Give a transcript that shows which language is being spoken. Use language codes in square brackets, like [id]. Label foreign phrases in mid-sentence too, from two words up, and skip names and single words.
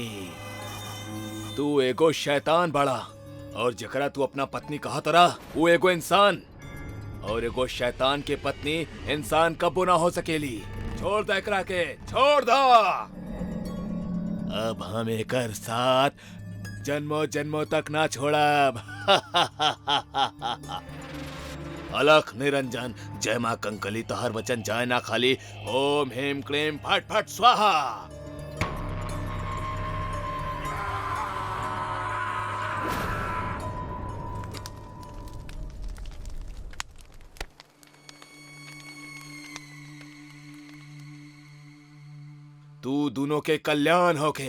[bho] तू एगो शैतान बड़ा, और जकरा तू अपना पत्नी कहा तरा वो एगो इंसान, और एगो शैतान के पत्नी इंसान कबो ना हो सकेली। छोड़ दे एकरा के, छोड़ दो। अब हम एकर साथ जन्मों जन्मों तक ना छोड़ब। अलख निरंजन, जय माँ कंकली, तोहर वचन जाए ना खाली। [sa] ओम ह्रीं क्लीं फट फट स्वाहा। [bho] तू दोनों के कल्याण होके।